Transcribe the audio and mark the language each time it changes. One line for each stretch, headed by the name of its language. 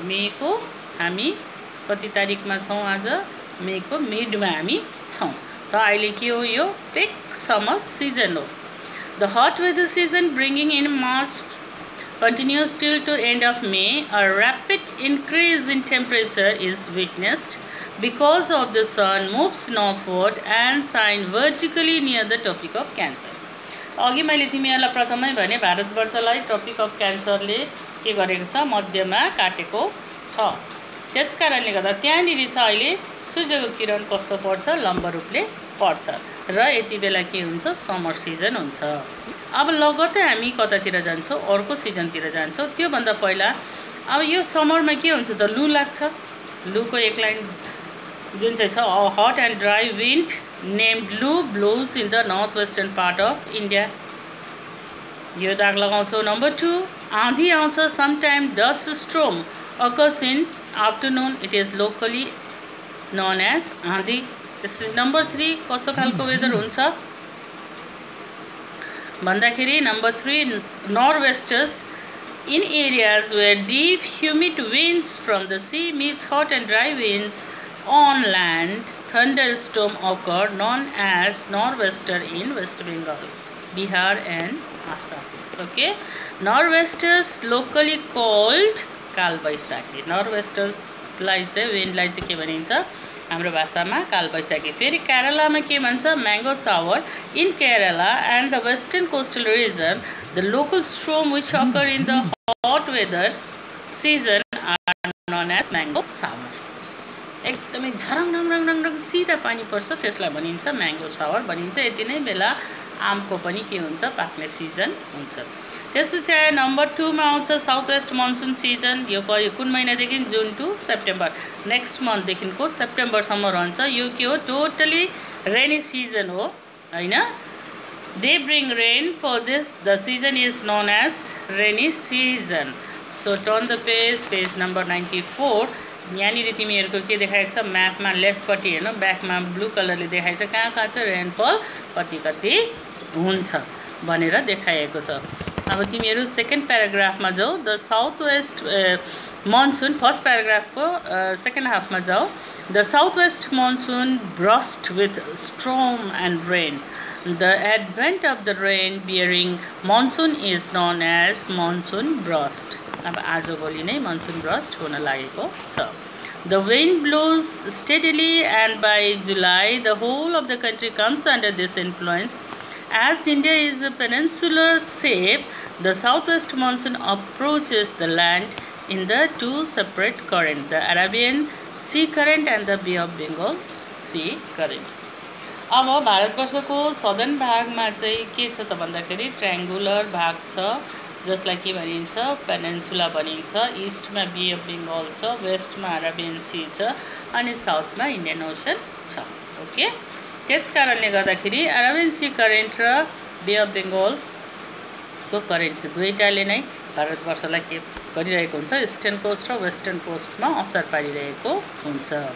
Nepali: मेको हामी कति तारिकमा छौँ आज? मेको मिडमा हामी छौँ। त अहिले के हो? यो पिक समर सिजन हो।
English: The hot weather season bringing in March continues till to end of May. A rapid increase in temperature is witnessed because of the sun moves northward and shine vertically near the Tropic of Cancer.
Nepali: अघि मैले तिमीहरूलाई प्रथमै भने भारतवर्षलाई trophic of क्यान्सरले के गरेको छ, मध्यमा काटेको छ। त्यसकारणले गर्दा त्यहाँनिर चाहिँ अहिले सूर्यको किरण कस्तो पर्छ, लम्ब रूपले पर्छ र यति बेला के हुन्छ, समर सिजन हुन्छ। अब लगत्तै हामी कतातिर जान्छौँ, अर्को सिजनतिर जान्छौँ। त्योभन्दा पहिला अब यो समरमा के हुन्छ त, लु लाग्छ। लुको एक लाइन जुन चाहिँ छ,
English: Hot and dry wind named loo blows in the north western part of India.
Nepali: यो दाग लगाउँछौँ।
English: number 2,
Nepali: आँधी आउँछ।
English: Sometime dust storm occurs in afternoon, it is locally known as aandhi. This is number 3।
Nepali: कस्तो खालको वेदर हुन्छ भन्दाखेरि number 3, north wasters
English: In areas where deep humid winds from the sea meets hot and dry winds on land, thunderstorms occur known as nor'wester in West Bengal, Bihar and Assam. Okay, nor'westers locally called Kalbaishakhi.
Nepali: nor'westers लाई चाहिँ विन्डलाई चाहिँ के भनिन्छ हाम्रो भाषामा कालबैशाखी. फेरि केरलामा के भन्छ mango shower.
English: In Kerala and the western coastal region the local storm which occur in the hot weather season are known as mango shower.
Nepali: एकदमै झरङ रङ रङ रङ रङ सिधा पानी पर्छ त्यसलाई भनिन्छ म्याङ्गो सावर भनिन्छ. यति नै बेला आमको पनि के हुन्छ पाक्ने सिजन हुन्छ. त्यसपछि आयो नम्बर 2 मा आउँछ साउथ वेस्ट मनसुन सिजन. यो कुन महिनादेखि
English: June to September.
Nepali: नेक्स्ट मन्थदेखिको सेप्टेम्बरसम्म रहन्छ. यो के हो टोटली रेनी सिजन हो हैन.
English: They bring rain for this. The season is known as rainy season. So turn the page number 94.
Nepali: यहाँनिर तिमीहरूको के देखाएको छ म्यापमा लेफ्टपट्टि हेर्नु ब्याकमा ब्लू कलरले देखाएको छ कहाँ कहाँ चाहिँ रेनफल कति कति हुन्छ भनेर देखाएको छ. अब तिमीहरू सेकेन्ड प्याराग्राफमा जाऊ. The south west monsoon first प्याराग्राफको second हाफमा जाऊ.
English: The south west monsoon burst with storm and rain. The advent of the rain bearing monsoon is known as monsoon burst.
Nepali: अब आजभोलि नै मनसुन ब्रस्ट हुन लागेको छ.
English: The wind blows steadily and by July the whole of the country comes under this influence. As India is a peninsular shape, the southwest monsoon approaches the land in the two separate currents, the Arabian Sea current and the Bay of Bengal Sea current.
Nepali: अब भारतवर्षको southern भागमा चाहिँ के छ त भन्दाखेरि triangular भाग छ जसलाई के भनिन्छ पेनिन्सुला भनिन्छ. इस्टमा बे अफ बेङ्गल छ, वेस्टमा अरेबियन सी छ अनि साउथमा इन्डियन ओसन छ. ओके, त्यस कारणले गर्दाखेरि अरेबियन सी करेन्ट र बे अफ बेङ्गलको करेन्ट दुईटाले नै भारतवर्षलाई के गरिरहेको हुन्छ इस्टर्न कोस्ट र वेस्टर्न कोस्टमा असर पारिरहेको हुन्छ.